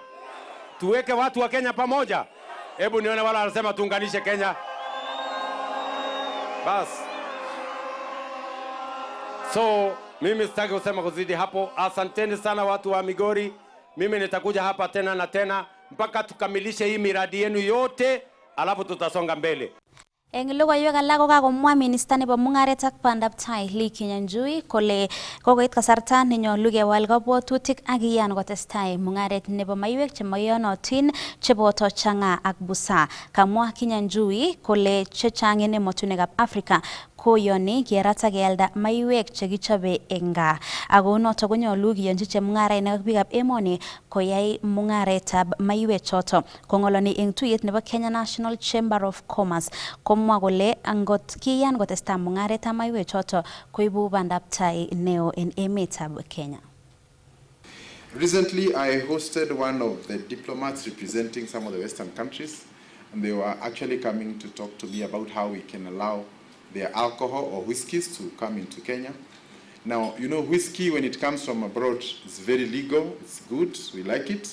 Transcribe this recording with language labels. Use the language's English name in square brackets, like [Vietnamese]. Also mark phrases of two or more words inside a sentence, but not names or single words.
[Swahili] Tuweke watu wa Kenya pamoja? Hebu nione wala wanasema tuunganishe Kenya. Bas. So, mimi sitaki kusema kuzidi hapo. Asanteni sana watu wa Migori. Mimi nitakuja hapa tena na tena mpaka tukamilishe hii miradi yenu yote, alafu tutasonga mbele. [Kalenjin] Eng logoiwek alak kokakomwa minister nebo mungaret ak bandaptai Lee Kinyanjui kole kokoit kasarta nenyolu kewal kabwatutik ak iyan kotestai mungaret nebo maiwek chemoiyonotin cheboto chang'a ak busa. Kamwa Kinyanjui kole chechang en emotinwekab Afrika koyoni kerat ak kealda maiwek chekichobe eng gaa. Ako noto konyolu kiyonchi chemung'arainik ak biikab emoni koyai mung'aretab maiwek choto. Kong'oloni eng tuyet nebo Kenya National Chamber of Commerce komwa kole angot kiyan kotestai mung'aretab maiwek choto koibu bandaptai neo en emetab Kenya. [English] Recently, I hosted one of the diplomats representing some of the Western countries, and they were actually coming to talk to me about how we can allow their alcohol or whiskeys to come into Kenya. Now, you know, whiskey, when it comes from abroad, is very legal, it's good, we like it.